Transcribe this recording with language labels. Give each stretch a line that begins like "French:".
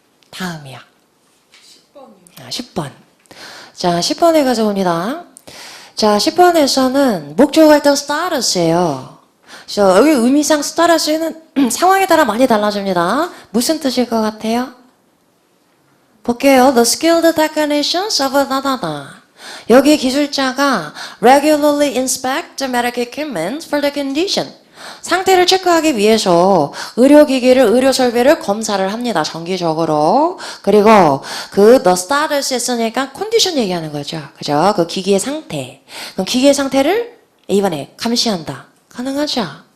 Korean: 다음이야. 10번이요. 10번. 자, 10번에 가서 봅니다. 자, 10번에서는 목적 활동 status예요. 그래서 여기 의미상 status는 상황에 따라 많이 달라집니다. 무슨 뜻일 것 같아요? 볼게요.
English: The skilled technicians of
Korean: 나다다. 여기 기술자가
English: regularly inspect the medical equipment for the condition.
Korean: 상태를 체크하기 위해서 의료기기를, 의료설비를 검사를 합니다. 정기적으로. 그리고 the status 했으니까 컨디션 얘기하는 거죠. 그죠? 그 기기의 상태. 그럼 기기의 상태를 이번에 감시한다. 가능하죠?